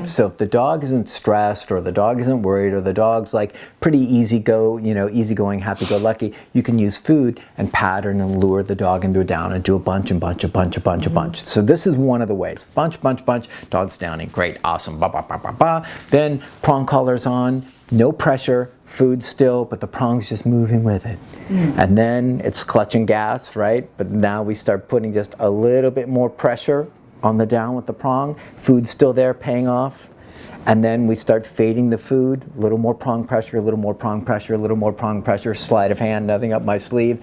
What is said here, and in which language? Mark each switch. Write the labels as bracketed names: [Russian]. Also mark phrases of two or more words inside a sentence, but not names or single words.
[English] So if the dog isn't stressed, or the dog isn't worried, or the dog's like pretty easygoing, happy-go-lucky, you can use food and pattern and lure the dog into a down and do a bunch. So this is one of the ways. Bunch, dog's downing, great, awesome, ba ba ba ba ba. Then prong collar's on, no pressure, food still, but the prong's just moving with it. And then it's clutch and gas, right? But now we start putting just a little bit more pressure on the down with the prong. Food's still there, paying off. And then we start fading the food, a little more prong pressure, a little more prong pressure, a little more prong pressure, sleight of hand, nothing up my sleeve.